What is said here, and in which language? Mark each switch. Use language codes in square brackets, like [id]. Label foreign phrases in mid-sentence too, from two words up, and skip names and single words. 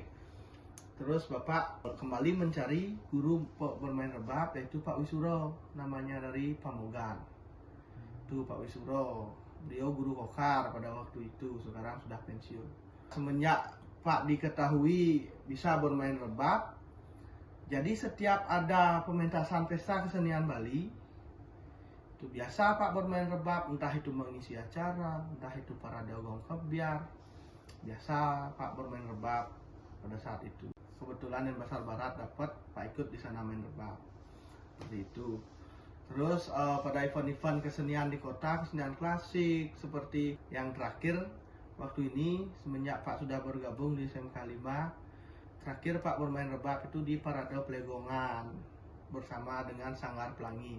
[id] Terus Bapak kembali mencari guru bermain rebab, yaitu Pak Wisuro, namanya dari Pamogan. Itu Pak Wisuro, beliau guru vokal pada waktu itu, sekarang sudah pensiun. Semenjak Pak diketahui bisa bermain rebab, jadi setiap ada pementasan pesta kesenian Bali, itu biasa Pak bermain rebab, entah itu mengisi acara, entah itu parade gong kebiar, biasa Pak bermain rebab pada saat itu. Kebetulan Denpasar Barat dapat Pak ikut di sana main rebab seperti itu. Terus pada event-event kesenian di kota, kesenian klasik seperti yang terakhir waktu ini, semenjak Pak sudah bergabung di SMK 5, terakhir Pak bermain rebab itu di parade Plegongan bersama dengan Sanggar Pelangi.